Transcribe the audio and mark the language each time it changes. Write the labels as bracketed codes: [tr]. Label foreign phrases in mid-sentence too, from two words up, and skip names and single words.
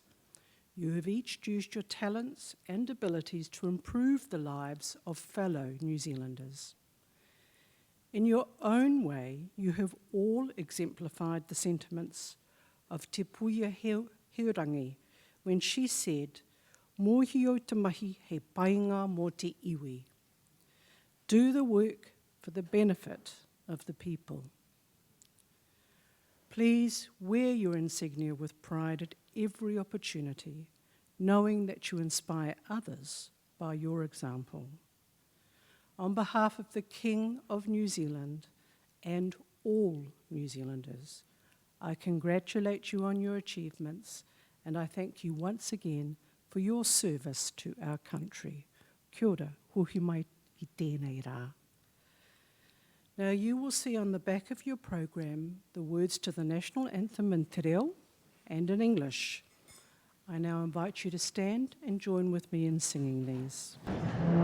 [en] You have each used your talents and abilities to improve the lives of fellow New Zealanders. In your own way, you have all exemplified the sentiments of Te Puia Heurangi when she said, [mi] "Mōhi o te mahi he painga mō te iwi." [en] Do the work for the benefit of the people. Please wear your insignia with pride at every opportunity, knowing that you inspire others by your example. On behalf of the King of New Zealand and all New Zealanders, I congratulate you on your achievements, and I thank you once again for your service to our country. [mi] Kia ora, hohi mai I tēnei rā. [en] Now you will see on the back of your program the words to the national anthem in te reo and in English. I now invite you to stand and join with me in singing these.